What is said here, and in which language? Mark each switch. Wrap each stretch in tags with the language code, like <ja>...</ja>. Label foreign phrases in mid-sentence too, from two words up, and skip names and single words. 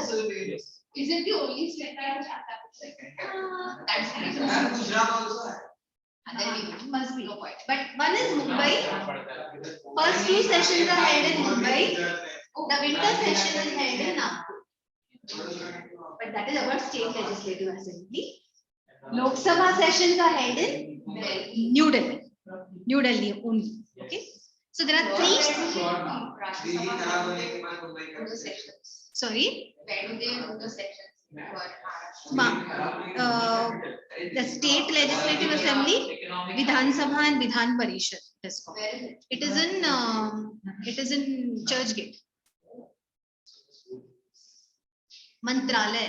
<en>Is it the only state that has capital? That's the reason. Gujarat also hai. And then we Must be. But one is Mumbai. First two sessions are held in Mumbai. The winter session is held in Nagpur. But that is about state legislative assembly. Lok Sabha sessions are held in New Delhi. New Delhi only. Okay. So there are three.</en> <hi>Delhi खराब होने के बाद मुंबई का</hi> <en>sections. Sorry. Where do they do the sections for Maharashtra? The state legislative assembly, Vidhan Sabha and Vidhan Parishad. It is called. Where is it? It is in Churchgate. Mantralaya.</en>